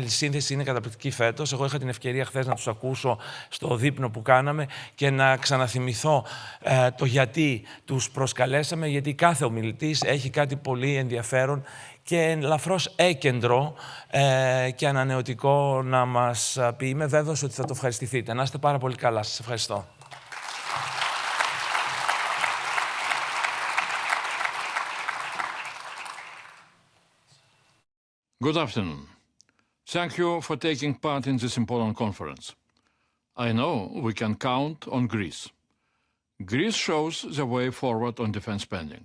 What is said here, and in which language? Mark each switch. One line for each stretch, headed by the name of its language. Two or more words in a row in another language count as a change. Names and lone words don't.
Greek: Η σύνθεση είναι καταπληκτική φέτος. Εγώ είχα την ευκαιρία χθες να τους ακούσω στο δείπνο που κάναμε και να ξαναθυμηθώ το γιατί τους προσκαλέσαμε, γιατί κάθε ομιλητής έχει κάτι πολύ ενδιαφέρον και ελαφρώς έκεντρο και ανανεωτικό να μας πει. Είμαι βέβαιος ότι θα το ευχαριστηθείτε. Να είστε πάρα πολύ καλά. Σας ευχαριστώ.
English: Good afternoon. Thank you for taking part in this important conference. I know we can count on Greece. Greece shows the way forward on defense spending.